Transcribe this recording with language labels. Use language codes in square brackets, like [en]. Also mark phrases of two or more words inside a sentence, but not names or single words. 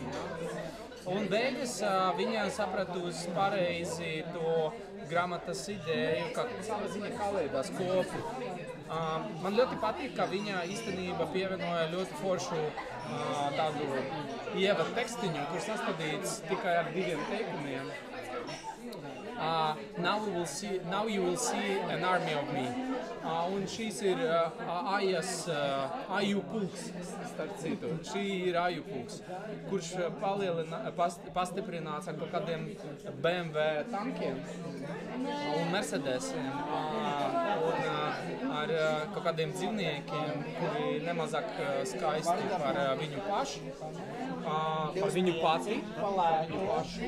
[lv] Un beigās viņa sapratusi pareizi to grāmatas ideju, ka savā ziņā kaleidoskopu. Man ļoti patīk, ka viņa īstenībā pievienoja ļoti foršu tādu ievadu tekstiņu, kurš sastādīts tikai ar 2 teikumiem. [en] Now you will see an army of me. [lv] Un šīs ir Aju pulks, starp citu. Šī ir Aju pulks, kurš pastiprināts ar kaut kādiem BMW tankiem un Mercedesiem un ar kaut kādiem dzīvniekiem, kuri nemazāk skaisti par viņu pašu, par viņu pati, viņu pašu.